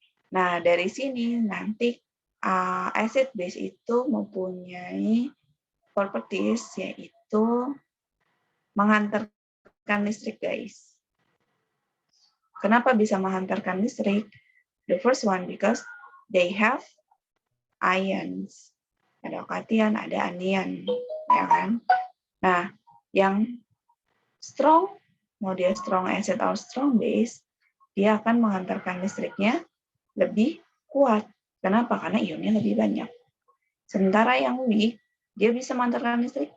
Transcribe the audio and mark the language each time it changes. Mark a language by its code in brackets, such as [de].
[id] Nah, dari sini nanti acid base itu mempunyai properties, yaitu menghantarkan listrik, guys. Kenapa bisa menghantarkan listrik? [en] The first one, because they have ions. [id] Ada kation, ada anion, ya kan? Nah, yang strong, mau dia strong acid atau strong base, dia akan menghantarkan listriknya lebih kuat. Kenapa? Karena ionnya lebih banyak. Sementara yang weak, dia bisa menghantarkan listrik?